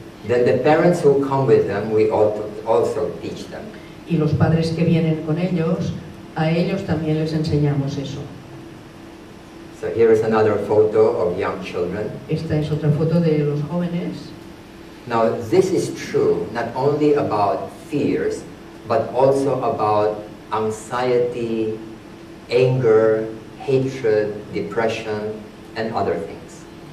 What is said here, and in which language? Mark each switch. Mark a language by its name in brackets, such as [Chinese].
[English] Then the parents who come with them, we also teach them. [Spanish] Y los padres que vienen con ellos, a ellos también les enseñamos eso. [English] So here is another photo of young children. [Spanish] Esta es otra foto de los jóvenes. [English] Now this is true not only about fears, but also about anxiety, anger, hatred, depression, and other things.